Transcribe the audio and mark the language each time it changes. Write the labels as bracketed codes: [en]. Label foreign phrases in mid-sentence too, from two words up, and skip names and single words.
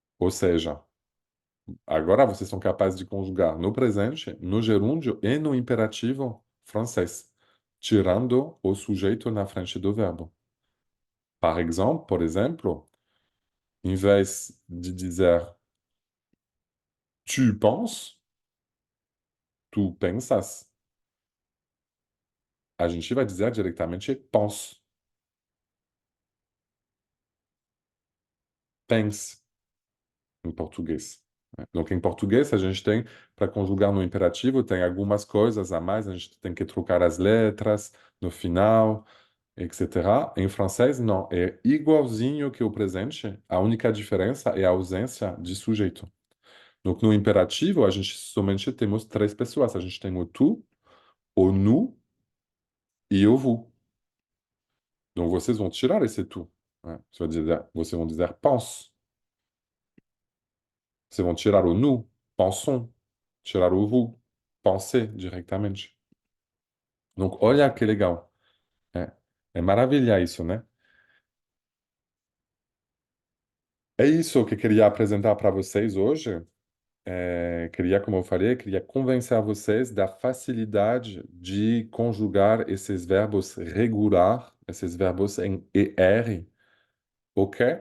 [pt] Ou seja, agora vocês são capazes de conjugar no presente, no gerúndio e no imperativo francês, tirando o sujeito na frente do verbo. Por exemplo, em vez de dizer [fr] tu penses, [pt] tu pensas, a gente vai dizer diretamente pense, pense, em português. Né? Donc, em português, a gente tem, para conjugar no imperativo, tem algumas coisas a mais, a gente tem que trocar as letras no final, etc. Em francês, não, é igualzinho que o presente, a única diferença é a ausência de sujeito. Donc, no imperativo, a gente somente temos três pessoas. A gente tem o tu, o nous e o vous. Donc, vocês vão tirar esse tu. Né? Vocês vão dizer pense. Vocês vão tirar o nous, pensons. Tirar o vous, pensez diretamente. Donc, olha que legal. É, é maravilha isso, né? É isso que eu queria apresentar para vocês hoje. Queria, como eu falei, queria convencer vocês da facilidade de conjugar esses verbos regular, esses verbos em ER, ok?